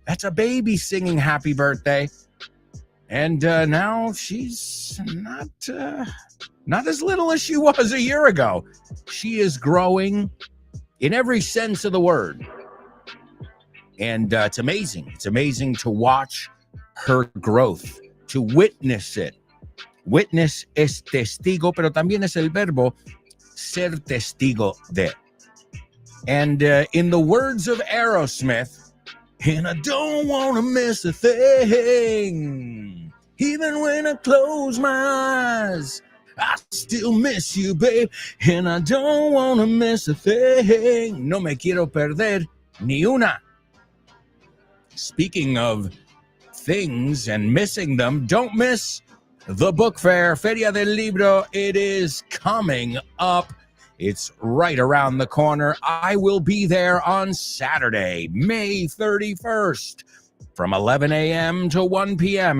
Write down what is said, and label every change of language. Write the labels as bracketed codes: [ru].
[en] That's a baby singing happy birthday. And now she's not as little as she was a year ago. She is growing in every sense of the word. And it's amazing. It's amazing to watch her growth, to witness it. [es] Witness es testigo, pero también es el verbo ser testigo de. [en] And in the words of Aerosmith, and I don't want to miss a thing. Even when I close my eyes, I still miss you, babe. And I don't want to miss a thing. [es] No me quiero perder ni una. [en] Speaking of things and missing them, don't miss the book fair, Feria del Libro. It is coming up. It's right around the corner. I will be there on Saturday, May 31st, from 11 a.m. to 1 p.m.